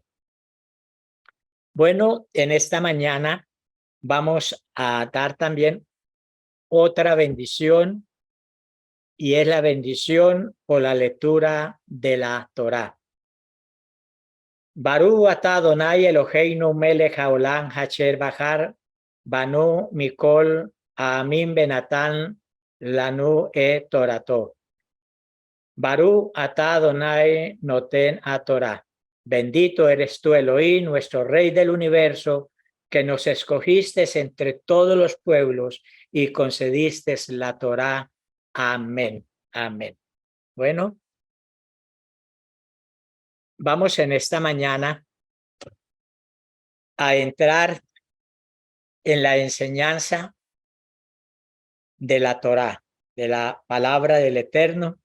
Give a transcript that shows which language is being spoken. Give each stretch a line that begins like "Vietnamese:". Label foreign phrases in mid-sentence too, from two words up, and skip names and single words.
Spanish: Bueno, en esta mañana vamos a dar también otra bendición y es la bendición por la lectura de la Torá.
Hebrew: ברוך אתה אדני אלהינו מלך העולם אשר בחר בנו מכל העמים ונתן לנו תורתו. ברוך אתה אדני נותן התורה.
Spanish: Bendito eres tú, Elohim, nuestro Rey del universo, que nos escogiste entre todos los pueblos y concediste la Torá. Amén. Amén. Bueno, vamos en esta mañana a entrar en la enseñanza de la Torá, de la palabra del Eterno.